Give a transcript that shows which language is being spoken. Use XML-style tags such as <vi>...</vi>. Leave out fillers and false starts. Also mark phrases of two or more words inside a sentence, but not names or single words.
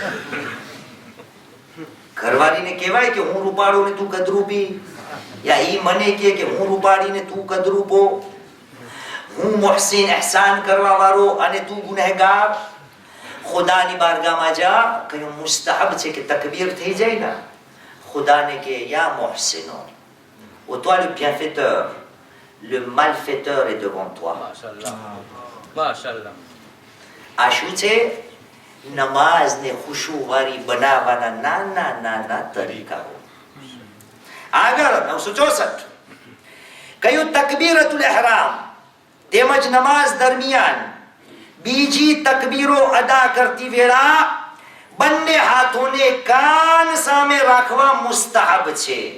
<gu>ઘરવાળીને કહેવાય કે હું રૂપાળો ને તું કદરૂપી, યા ઈ મને કે હું રૂપાળી ને તું કદરૂપો, હું મુહસિન એહસાન કરવા વાળો અને તું ગુનેહગાર. ખુદાની બારગાહમાં જા, કહ્યું મુસ્તહબ છે કે તકબીર થઈ જાય ને, ખુદાને કે</gu> <ar>يا محسنو,</ar> <fr>ô toi le bienfaiteur, le malfaiteur est devant toi.</fr> <gu>માશાઅલ્લાહ. આ શું છે? નમાઝને ખુશુવારી બનાવવાના નાના નાના તરીકાઓ. આગળ 964, કયું</gu> <ar>تكبيرة الإحرام</ar> <gu>તેમજ નમાઝ દરમિયાન બીજી તકબીરો અદા કરતી વેળા બંને હાથોને કાન સામે રાખવા મુસ્તહબ છે.</gu>